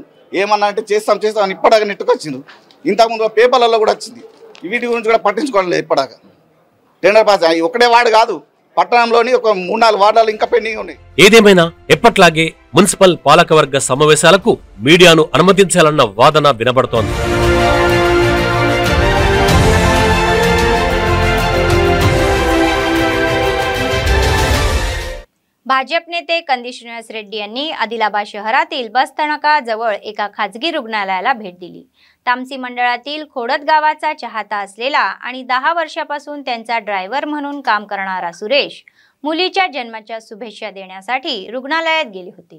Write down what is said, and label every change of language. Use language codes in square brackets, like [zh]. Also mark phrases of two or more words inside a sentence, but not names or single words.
[te] ఏమన్నా అంటే చేస్తాం అని ఇప్పటిదాకా నెట్టుకొచ్చింది. ఇంతకుముందు పేపర్లలో కూడా వచ్చింది. వీటి గురించి కూడా పట్టించుకోవడం లేదు. ఇప్పటిదాకా టెండర్ ప్రాసెస్ ఒకటే వార్డు కాదు, పట్టణంలోని ఒక 3-4 వార్డులు ఇంకా పెండింగ్ ఉన్నాయి. ఏదేమైనా ఎప్పట్లాగే మున్సిపల్ పాలకవర్గ సమావేశాలకు మీడియాను అనుమతించాలన్న వాదన వినబడుతోంది. [mr] भाजप नेते कंदी श्रीनिवास रेड्डी यांनी आदिलाबाद शहरातील बसस्थानकाजवळ एका खाजगी रुग्णालयाला भेट दिली. तामसी मंडळातील खोडत गावाचा चाहता असलेला आणि 10 वर्षापासून त्यांचा ड्रायव्हर म्हणून काम करणारा सुरेश मुलीच्या जन्माच्या शुभेच्छा देण्यासाठी रुग्णालयात गेले होते.